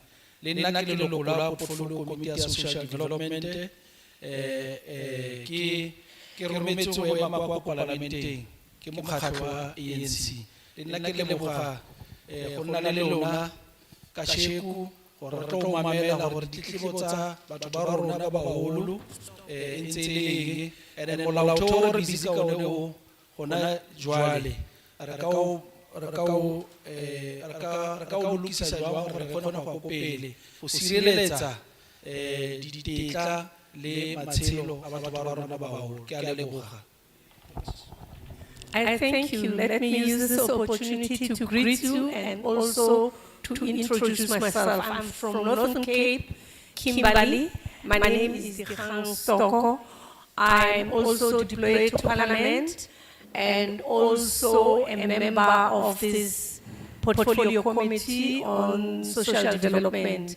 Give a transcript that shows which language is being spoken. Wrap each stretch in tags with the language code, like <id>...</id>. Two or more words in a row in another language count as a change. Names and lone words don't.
<tn>Le nna ke leloko la</tn> <en>portfolio committee</en> <tn>ya</tn> <en>social development,</en> <tn>ke rometse ho ema kwa parlamenteng ke mokgatlo wa ANC. Le nna ke leboga go nna le lona kasheko gore re tlo mamela gore ditletlebo tsa batho ba rona ba baholo ntse le eng,</tn> <en>and then</en> <tn>molaotheo re busy ka one o gona jwale re ka o lokisa jwang gore re kgone go pele go sireletsa ditetla le matshelo a batho ba rona ba baholo. Ke a leboga.</tn> <en>I thank you. Let me use this opportunity to greet you and also to introduce myself. I'm from Northern Cape, Kimberley. My name is Dikgang Stoko. I'm also deployed to Parliament and also a member of this portfolio committee on social development.</en>